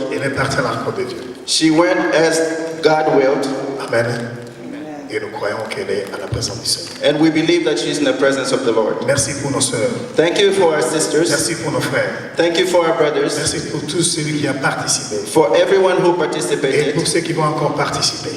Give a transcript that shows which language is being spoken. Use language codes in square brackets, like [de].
[fr] Elle est partie à la rencontre de Dieu. [en] She went as God willed, Amen. [fr] Et nous croyons qu'elle est à la présence du Seigneur. [en] and we believe that she's in the presence of the Lord. [fr] Merci pour nos sœurs. [en] Thank you for our sisters. [fr] Merci pour nos frères. [en] Thank you for our brothers. [fr] Merci pour tous ceux qui ont participé. [en] For everyone who [fr] Et [en] participated, [fr] pour ceux qui vont encore participer.